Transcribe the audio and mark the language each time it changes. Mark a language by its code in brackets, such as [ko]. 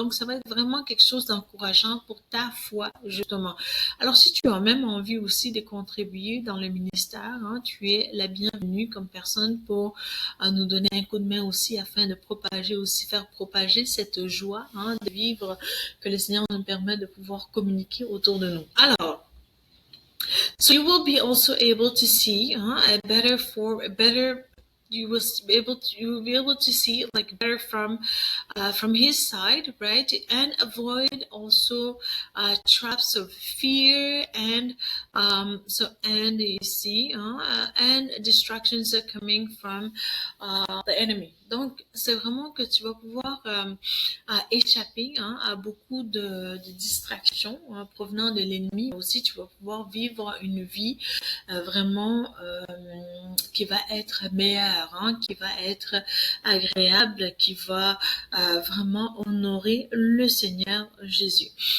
[fr] Donc, ça va être vraiment quelque chose d'encourageant pour ta foi, justement. Alors, si tu as même envie aussi de contribuer dans le ministère, hein, tu es la bienvenue comme personne pour nous donner un coup de main aussi afin de propager aussi, faire propager cette joie, hein, de vivre que le Seigneur nous permet de pouvoir communiquer autour de nous. [en] Alors, so you will be also able to see a better form, a better you will be able to see like better from his side, right, and avoid also traps of fear and and you see and distractions are coming from the enemy. [fr] Donc c'est vraiment que tu vas pouvoir échapper à beaucoup de distractions provenant de l'ennemi. Aussi tu vas pouvoir vivre une vie vraiment qui va être meilleure, qui va être agréable, qui va vraiment honorer le Seigneur Jésus.